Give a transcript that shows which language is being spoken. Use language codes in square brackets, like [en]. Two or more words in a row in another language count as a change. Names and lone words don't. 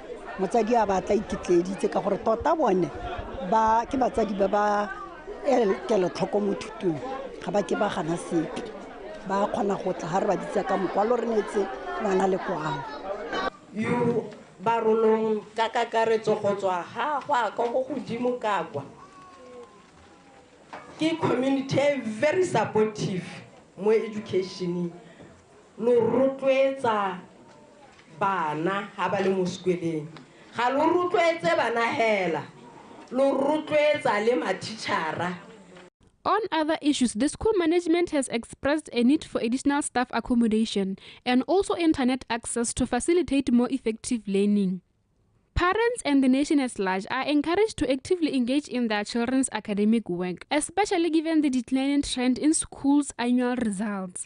[tn] Motsadi a batla ikitleditse ka gore tota bone ba ke batsadi ba ba kelo tlhoko mo thutong ga ba ke ba gana sepe. Ba kgona go tla ha re ba ditsa ka mokwalo re netse bana le kwano. Barolong ka kakaretso go tswa ha gwa ka go godimo ka kwa ke [en] community very supportive [tn] mo education lo rotloetsa bana ha ba le mo sekoleng ga lo rotloetse bana hela lo rotloetsa le matitshara. [en] On other issues, the school management has expressed a need for additional staff accommodation and also internet access to facilitate more effective learning. Parents and the nation at large are encouraged to actively engage in their children's academic work, especially given the declining trend in schools' annual results.